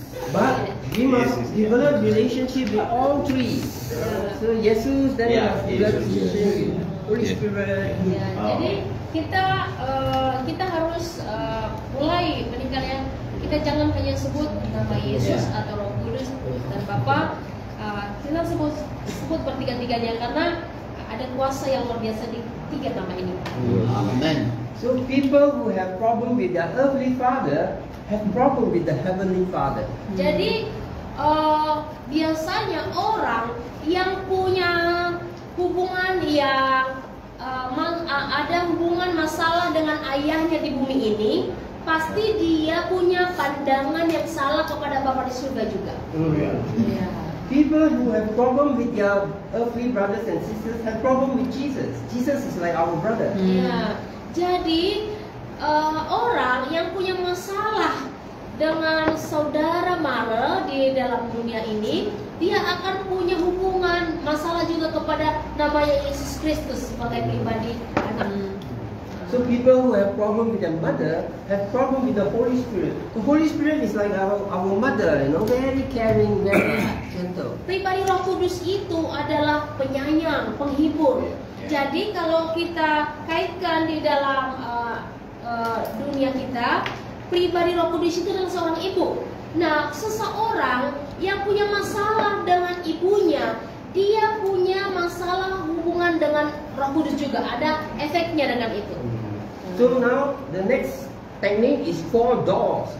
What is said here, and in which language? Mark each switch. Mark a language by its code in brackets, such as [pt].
[en] But we must develop relationship with all three. So Jesus, then we must develop relationship with Holy Spirit. [id] Ya, jadi kita harus mulai meningkat ya. Kita jangan hanya sebut nama Yesus atau Roh Kudus dan Bapa. Kita sebut bertiga-tiganya karena ada kuasa yang luar biasa di tiga nama ini. Amen. [en] So people who have problem with their earthly father have problem with the heavenly Father. [id] Jadi biasanya orang yang punya hubungan yang ada hubungan masalah dengan ayahnya di bumi ini, pasti dia punya pandangan yang salah kepada Bapa di surga juga. Ya. [en] People who have problem with their earthly brothers and sisters have problem with Jesus. Jesus is like our brother. [id] Ya. Jadi orang yang punya masalah dengan saudara mara di dalam dunia ini, dia akan punya hubungan masalah juga kepada namanya Yesus Kristus sebagai pribadi anak. [en] So people who have problem with their mother have problem with the Holy Spirit. The Holy Spirit is like our mother, very caring, very gentle. [id] Pribadi Roh Kudus itu adalah penyayang, penghibur. Jadi kalau kita kaitkan di dalam dunia kita, pribadi Roh Kudus itu adalah seorang ibu. Nah, seseorang yang punya masalah dengan ibunya, dia punya masalah hubungan dengan Roh Kudus juga. Ada efeknya dengan itu. [en] So now the next technique is 4 doors.